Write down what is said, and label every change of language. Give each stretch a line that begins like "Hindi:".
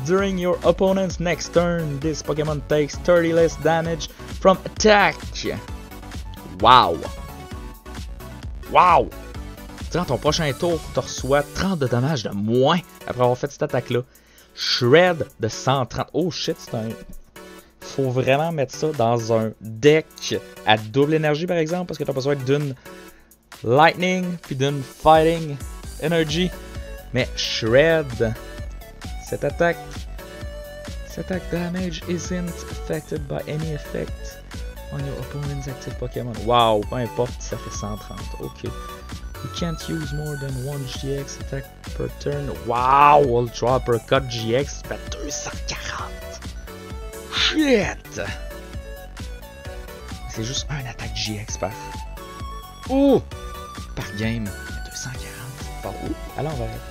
English: During your opponent's next turn, this Pokémon takes 30 less damage from attack. Wow.
French: Durant ton prochain tour, tu reçois 30 de dommages de moins après avoir fait cette attaque-là. Shred de 130. Oh shit, c'est un... Faut vraiment mettre ça dans un deck à double énergie par exemple, parce que tu as besoin d'une Lightning puis d'une Fighting Energy. Mais Shred, cette attaque
English: damage isn't affected by any effect on your opponent's active Pokémon.
French: Wow, peu importe, ça fait 130. Ok.
English: You can't use more than one GX attack per turn. Wow!
French: Ultra Uppercut GX, ça fait 240. Shit! C'est juste un attaque GX par... Oh! Par game. 240. Par où? À l'envers.